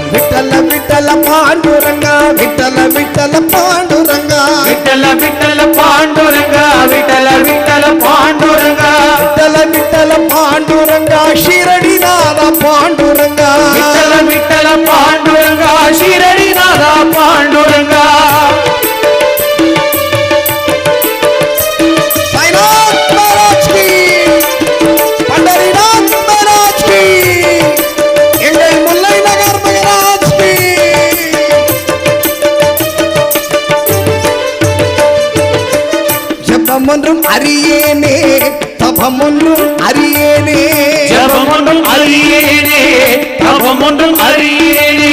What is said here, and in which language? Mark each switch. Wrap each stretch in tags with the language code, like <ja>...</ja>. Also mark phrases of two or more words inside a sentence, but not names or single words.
<ta>விட்டல விட்டல பாண்டுரங்கா விட்டல விட்டல பாண்டுரங்கா விட்டல விட்டல பாண்டுரங்கா விட்டல விட்டல பாண்டுரங்கா விட்டல விட்டல பாண்டுரங்கா ஷிரடிநாத பாண்டுரங்கா விட்டல விட்டல பாண்டுரங்கா ஷிரடிநாதா பாண்டுரங்கா</ta> <hi>साईनाथ महाराज की पंढरीनाथ महाराज की</hi> <ta>எங்கள் முல்லை நகர் மகராஜ் की ஜபம் ஒன்றும் அறியேனே தபம் ஒன்றும் அறியேனே ஜபம் ஒன்றும் அறியேனே தபம் ஒன்றும் அறியேனே</ta>